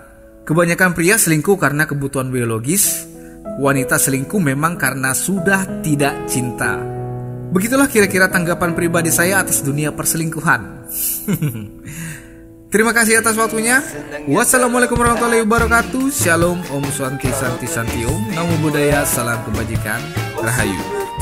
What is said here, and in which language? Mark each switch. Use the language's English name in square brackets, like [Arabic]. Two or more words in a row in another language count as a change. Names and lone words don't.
[Indonesian] Kebanyakan pria selingkuh karena kebutuhan biologis, wanita selingkuh memang karena sudah tidak cinta. Begitulah kira-kira tanggapan pribadi saya atas dunia perselingkuhan. Terima kasih atas waktunya. [Arabic] والسلام عليكم ورحمة الله وبركاته. [Indonesian] Shalom, [Sanskrit] ॐ स्वन्ति शान्ति शान्ति ॐ. [Pali] Namo Buddhaya, [Indonesian] salam kebajikan, Rahayu.